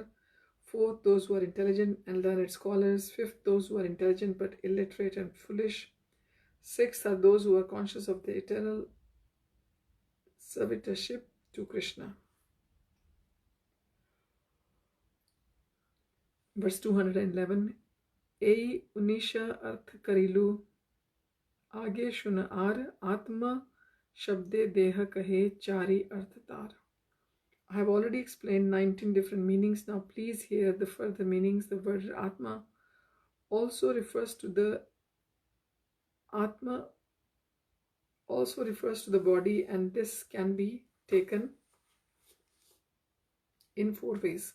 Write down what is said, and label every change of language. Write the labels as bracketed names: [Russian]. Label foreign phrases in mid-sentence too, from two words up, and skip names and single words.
[English] Fourth, those who are intelligent and learned scholars. Fifth, those who are intelligent but illiterate and foolish. Sixth are those who are conscious of the eternal servitorship to Krishna. Verse 211. [Bangla] এই উনিশ অর্থ করিলু আগে শুন আর আত্মা শব্দে দেহ কহে চারী অর্থতার. [English] I have already explained 19 different meanings. Now please hear the further meanings. The word Atma also refers to the body, and this can be taken in 4 ways.